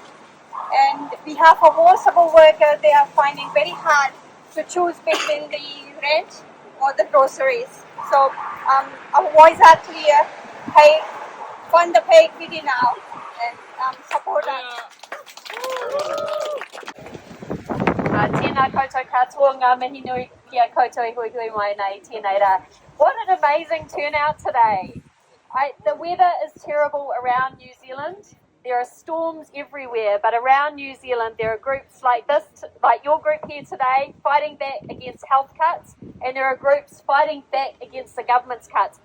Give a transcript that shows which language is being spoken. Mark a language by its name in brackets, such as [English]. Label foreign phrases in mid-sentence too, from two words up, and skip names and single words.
[English] And behalf of all support workers, they are finding very hard to choose between the rent or the groceries. So our voice are clear. Fund the pay equity now and support us. [Māori] Tēnā koutou katoa, ngā mihi nui kia koutou i hui hui mai nei, tēnei rā. [English] What an amazing turnout today. The weather is terrible around New Zealand. There are storms everywhere, but around New Zealand there are groups like this, like your group here today, fighting back against health cuts, and there are groups fighting back against the government's cuts.